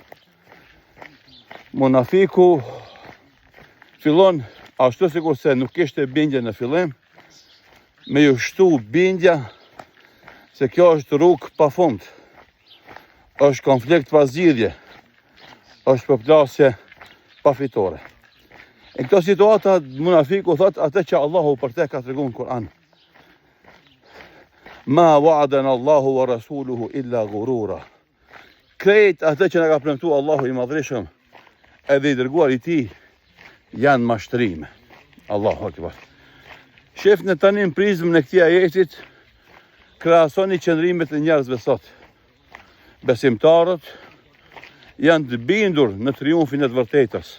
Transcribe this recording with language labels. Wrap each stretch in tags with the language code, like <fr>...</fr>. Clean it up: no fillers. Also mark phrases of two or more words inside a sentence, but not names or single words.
<sq>Munafiku fillon ashtu sikur se nuk kishte bindje në fillim, me ju shtu bindja se kjo është rrugë pafund. Është konflikt pa zgjidhje. Është përplasje pa fitore. Në këto situata munafiku thot atë që Allahu për te ka treguar në Kur'an.</sq> <ar>ما وعدنا الله ورسوله إلا غرورا.</ar> <sq>Krejt atë që na ka premtuar Allahu i Madhreshëm edhe i dërguar i tij janë mashtrime.</sq> <ar>الله أكبر.</ar> <sq>Shefni tani në prizmën e këtij ajetit, krahasoni qëndrimet e njerëzve sot. Besimtarët janë të bindur në triumfin e të vërtetës.</sq>